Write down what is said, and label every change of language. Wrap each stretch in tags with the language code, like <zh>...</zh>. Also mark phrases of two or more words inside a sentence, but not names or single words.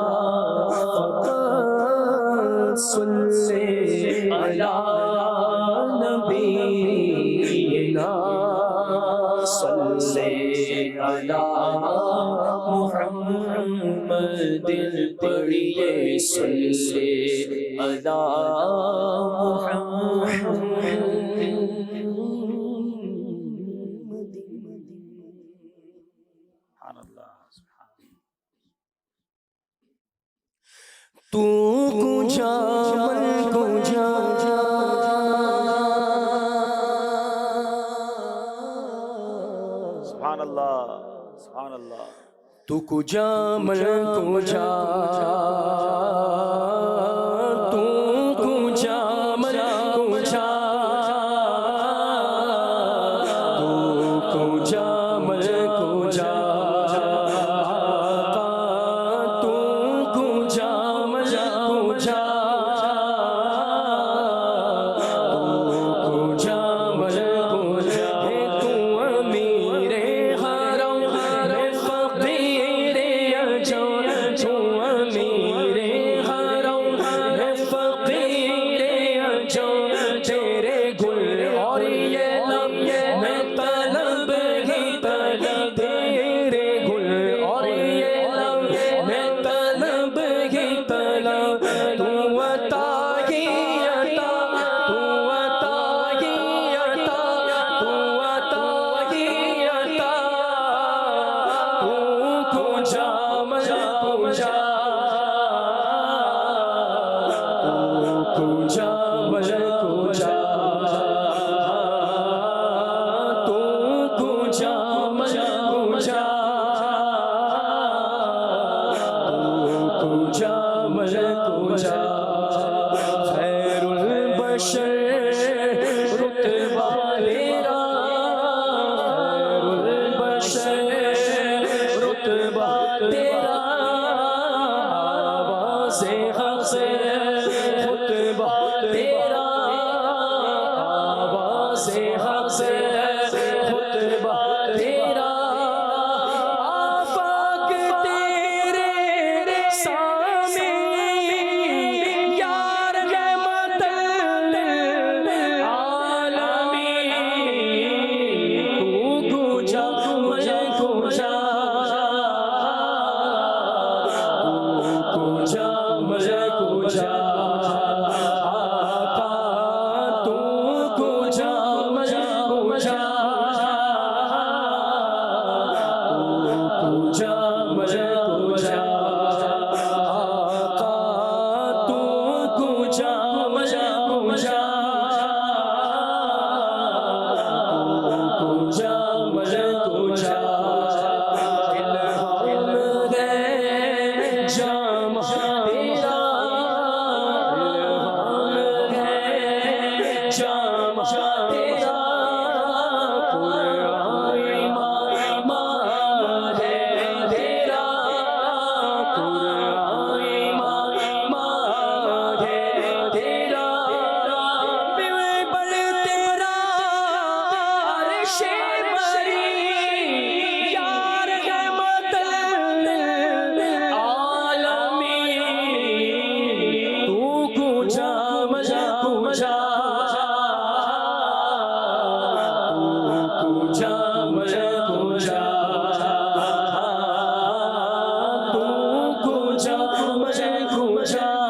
<ar>فقط صلی علی نبینا صلی علی محمد پڑھیے صلی علی محمد.</ar> <fa>تو کجا من کجا</fa> <ar>سبحان اللہ سبحان اللہ.</ar> <fa>تو کجا من کجا تو کجا من کجا تو کجا من کجا تو کجا من کجا تو کجا من کجا تو امیر حرم فقیر اجو تو امیر حرم فقیر</fa> <ur>اجو تیرے گل اور یہ لب میں طلب ہی طلب تیرے گل اور یہ لب میں طلب ہی طلب تو عطا ہی عطا تو عطا ہی عطا تو عطا ہی عطا</ur> <fa>تو کجا من کجا تو کجا من کجا تو کجا من کجا تو کجا من کجا</fa> <ur>خیر البشر رتبہ تیرا خیر البشر رتبہ تیرا آواز حق سے خطبہ تیرا آواز حق سے خطبہ تیرا آفاق تیرے سامنے یار</ur> <ar>رحمت للعالمین</ar> <fa>تو کجا من کجا تو کجا من کجا آقا تو کجا من کجا تو کجا من کجا آقا تو کجا من کجا تو کجا من کجا</fa> <ur>الہام ہے جام تیرا الہام ہے جام تیرا قرآن ایمان ہے تیرا قرآن ایمان ہے تیرا بڑھ تیرا عرش بری یار</ur> <ar>رحمت للعالمین</ar> <fa>تو کجا من کجا تو کجا من کجا تو کجا من کجا</fa>